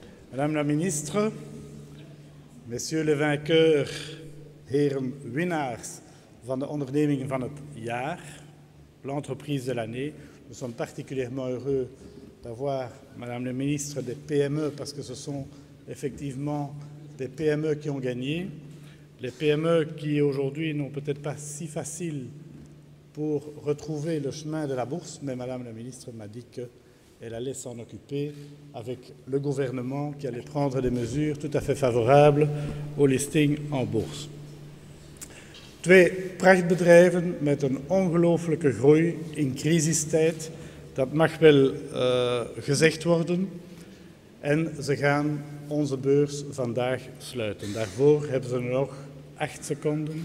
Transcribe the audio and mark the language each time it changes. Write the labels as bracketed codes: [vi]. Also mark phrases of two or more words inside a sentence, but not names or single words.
[fr] Madame la ministre, messieurs les vainqueurs, [nl] heren winnaars van de ondernemingen van het jaar, [fr] l'entreprise de l'année, nous sommes particulièrement heureux d'avoir, Madame la ministre, des PME parce que ce sont effectivement des PME qui ont gagné. Les PME qui aujourd'hui n'ont peut-être pas si facile pour retrouver le chemin de la bourse, mais Madame la ministre m'a dit qu'elle allait s'en occuper avec le gouvernement qui allait prendre des mesures tout à fait favorables au listing en bourse. [nl] Twee prachtbedrijven met een ongelooflijke groei in crisistijd, dat mag wel gezegd worden. En ze gaan onze beurs vandaag sluiten. Daarvoor hebben ze nog 8 seconden.